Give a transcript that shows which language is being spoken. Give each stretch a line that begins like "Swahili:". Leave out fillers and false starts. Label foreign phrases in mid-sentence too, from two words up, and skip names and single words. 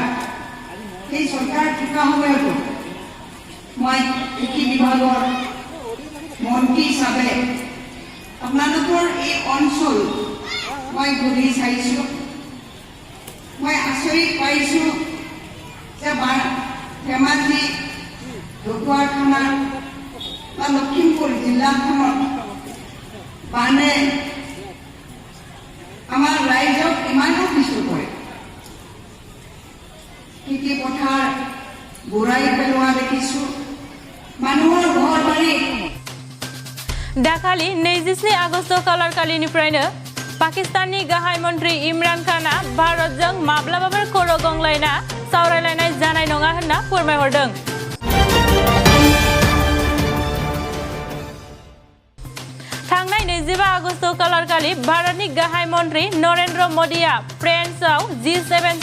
Assamese: সেই চৰকাৰ থকা সময়তো মই কৃষি বিভাগৰ মন্ত্ৰী হিচাপে আপোনালোকৰ এই অঞ্চল মই ঘূৰি চাইছোঁ মই আচৰিত পাইছোঁ যে ধেমাজি ঢকুৱাখানা বা লখিমপুৰ জিলাখনত বানে আমাৰ ৰাইজক ইমানো কিছু কৰে খেতি পথাৰ বুঢ়াই পেলোৱা দেখিছোঁ মানুহৰ ঘৰ বাৰী
Bodo: दाखालि 27 आगस्ट खालारखालिनिफ्रायनो पाकिस्ताननि गाहाय मन्त्रि इमरान खाना भारतजों माब्लाबाबो खर' गंग्लायना सावरायलायनाय जानाय नङा होनना फोरमायहरदों थांनाय 25 आगस्ट खालारखालि भारतनि गाहाय मन्त्रि नरेन्द्र मोदीआ फ्रान्सआव G7